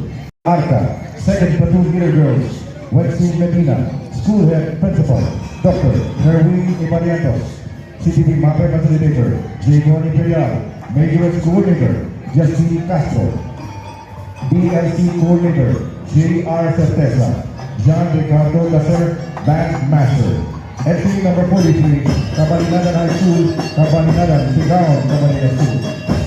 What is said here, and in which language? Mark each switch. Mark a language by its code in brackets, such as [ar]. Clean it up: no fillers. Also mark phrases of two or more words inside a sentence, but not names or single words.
[en] Arca, second platoon leader girls, Wesley Medina. School head principal, Dr. Herwin Ibariantos. CTV Mape Facilitator, Jayon Imperial. Major Coordinator, Justine Castro. DLC Coordinator, J.R. Certeza. John Ricardo Lasser, Band Master. Entry number 43, Cabalinadan High School, Cabalinadan, Sigaon, Cabalinadan School.